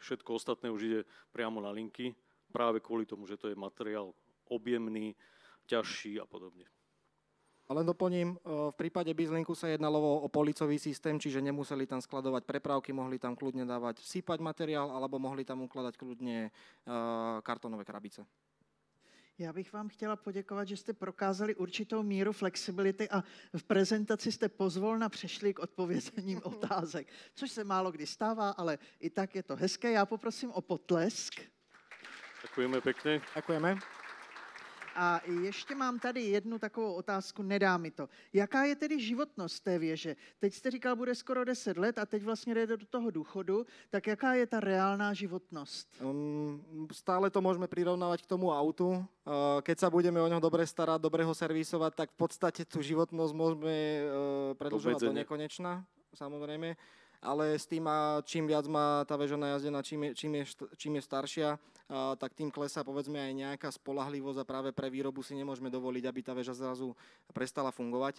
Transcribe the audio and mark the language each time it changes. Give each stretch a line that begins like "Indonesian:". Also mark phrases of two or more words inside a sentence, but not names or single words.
Slovak: Všetko ostatné už ide priamo na linky, práve kvôli tomu, že to je materiál objemný, ťažší a podobne. Len doplním, v prípade BizLinku sa jednalo o policový systém, čiže nemuseli tam skladovať prepravky, mohli tam kľudne dávať sypať materiál, alebo mohli tam ukladať kľudne kartonové krabice.
Czech: Já bych vám chtěla poděkovat, že jste prokázali určitou míru flexibility a v prezentaci jste pozvolna přešli k odpovězením otázek, což se málo kdy stává, ale i tak je to hezké. Já poprosím o potlesk. Děkujeme pěkně. Děkujeme. A ještě mám tady jednu takovou otázku, nedá mi to. Jaká je tedy životnost té věže? Teď jste říkal, bude skoro 10 let a teď vlastně jde do toho důchodu, tak jaká je ta reálná životnost?
Slovak: Stále to môžeme prirovnávať k tomu autu. Keď sa budeme o ňo dobre starať, dobre ho servisovať, tak v podstate tú životnosť môžeme predĺžovať do nekonečna, samozrejme. Ale s tým, čím viac má tá väža najazdená, čím je staršia, tak tým klesá povedzme aj nejaká spoľahlivosť a práve pre výrobu si nemôžeme dovoliť, aby tá väža zrazu prestala fungovať.